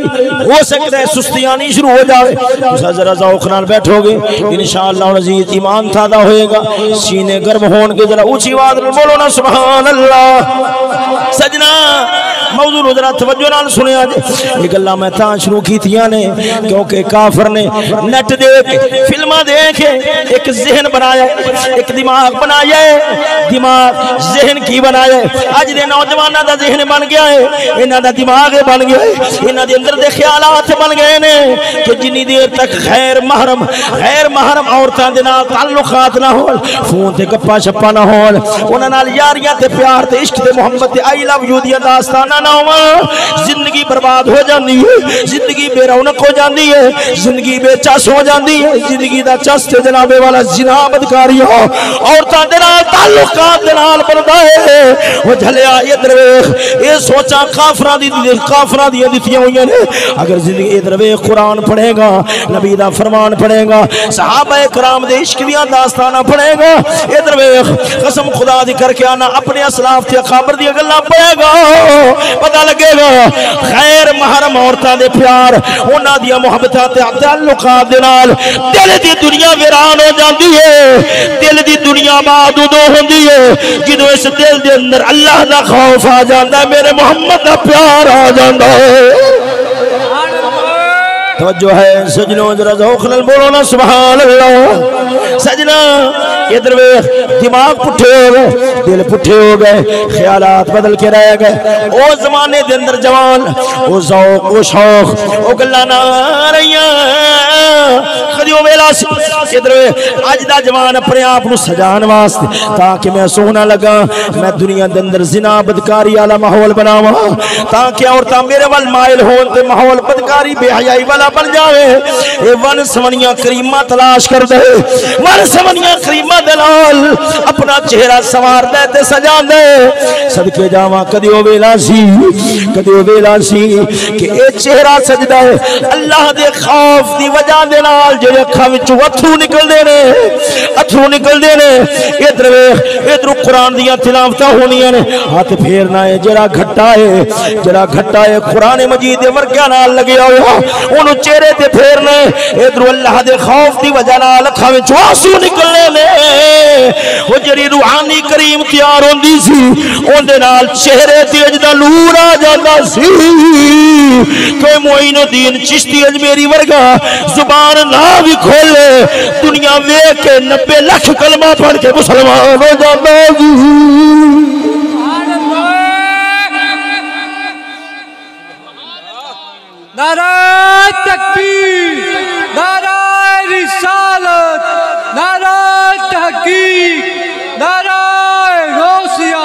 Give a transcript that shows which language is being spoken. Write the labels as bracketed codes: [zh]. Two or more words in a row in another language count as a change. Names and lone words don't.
[pa] بھی ہو سکتا ہے سستی آنی شروع ہو جاوے تساں ذرا ذوق نال بیٹھو گے [ar] انشاءاللہ العزیز [pa] ایمان تازہ ہوئے گا سینے گرم ہون کے ذرا اونچی آواز نال بولو نا [ar] سبحان اللہ [pa] سجنا موضوع ذرا توجہ نال سنیا جے یہ گلاں میں تاں شروع کیتیاں نے کیونکہ کافر نے نیٹ دیکھ فلماں دیکھ ایک ذہن بنایا ایک دماغ بنایا ہے دماغ ذہن کی بنایا ہے اج دے نوجواناں دا ذہن بن گیا ہے انہاں دا دماغ بن گیا ہے انہاں دے اندر دے خیالات بن گئے نے کہ جنی دیر تک غیر محرم عورتاں دے نال تعلقات نہ ہون فون تے گپاں شپاں نہ ہون انہاں نال یاریاں تے پیار تے عشق تے محبت تے [en] I love you [pa] دی داستاناں نہ ہون زندگی برباد ہو جاندی ہے زندگی بے رونق ہو جاندی ہے زندگی بے چس ہو جاندی ہے زندگی دا چس تے جناب والا زنا بدکاری ہو عورتاں دے نال تعلقات دے نال بندا ہے او جھلیا ادھر ویکھ اے سوچاں کافراں دی دتیاں ہوئیاں نے اگر زندگی ادھر ویکھ قرآن پڑھے گا نبی دا فرمان پڑھے گا صحابہ کرام دے عشق دیاں داستاناں پڑھے گا ادھر ویکھ قسم خدا دی کر کے آنا اپنے اسلاف تے اکابر دی گلاں پڑھے گا پتہ لگے گا غیر محرم عورتاں دے پیار انہاں دیاں محبتاں تے تعلقات دے نال دل دی دنیا ویران ہو جاندی ہے دل دی دنیا آباد ادو ہوندی ہے جدوں اس دل دے اندر اللہ دا خوف آ جاندا ہے میرے محمد دا پیار آ جاندا ہے توجہ ہے سجنوں ذرا ذوق نال بولو نا [ar] سبحان اللہ [pa] سجنا ادھر دماغ پٹھے ہو گئے دل پٹھے ہو گئے خیالات بدل کے رہ گئے او زمانے دے اندر جوان او ذوق او شوق او گلاں نہ رہیاں کدی او ویلا ادھر اج دا جوان اپنے آپ نو سجان واسطے تاکہ میں سونا لگا میں دنیا دے اندر زنا بدکاری والا ماحول بناواں تاکہ عورتاں میرے ول مائل ہون تے ماحول بدکاری بے حیائی والا بن جاوے اے ون سونیاں کریماں تلاش کر دے ون سونیاں کریماں دے نال اپنا چہرہ سوار دے تے سجا دے صدقے جاواں کدی او ویلا سی کہ اے چہرہ سجدا ہے اللہ دے خوف دی وجہ دے نال جڑے اکھاں وچوں اتھرو نکل دے نے ادھر ویکھ ادھر قرآن دیاں تلاوتاں ہونیاں نے ہاتھ پھیرنا ہے جڑا گھٹا ہے قرآن مجید دے ورگیاں نال لگیا ہوا اونوں چہرے تے پھیرنا ہے ادھر اللہ دے خوف دی وجہ نال اکھاں وچوں آنسو نکلنے نے وہ جڑی روحانی کریم تیار ہوندی سی اون دے نال چہرے تے اجدا نور آ جاندا سی کوئی معین الدین چشتی اجمیری ورگا زبان نہ بھی کھولے دنیا ویکھ کے 90 لاکھ کلمہ پڑھ کے مسلمان [ur] ہو جاتا ہے نعرہ تکبیر نعرہ رسالت نعرہ تحقیق نعرہ غوثیہ